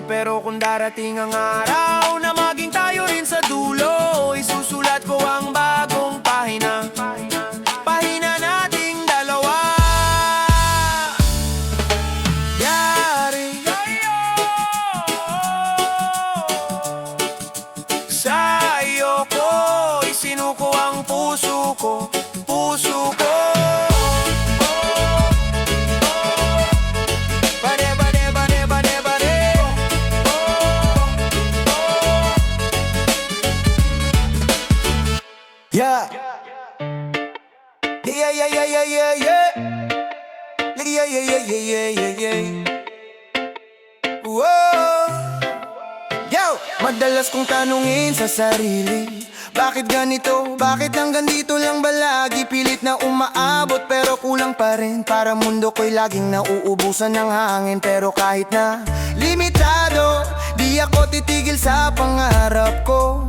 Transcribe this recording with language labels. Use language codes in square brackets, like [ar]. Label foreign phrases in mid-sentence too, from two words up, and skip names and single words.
[tl] Pero kung darating ang araw na maging tayo rin sa dulo, isusulat ko ang bagong pahina, pahina nating dalawa. Yari sa'yo ko isinuko ang puso ko, puso ko. [en] Yeah. Yeah, yeah, yeah, yeah, yeah, yeah. Yeah, yeah, yeah, yeah, yeah, yeah. Whoa. Yo! [tl] Madalas kong tanungin sa sarili, bakit ganito? Bakit hanggang dito lang ba lagi? Pilit na umaabot pero kulang pa rin. Para mundo ko'y laging nauubusan ng hangin. Pero kahit na limitado, di ako titigil sa pangarap ko.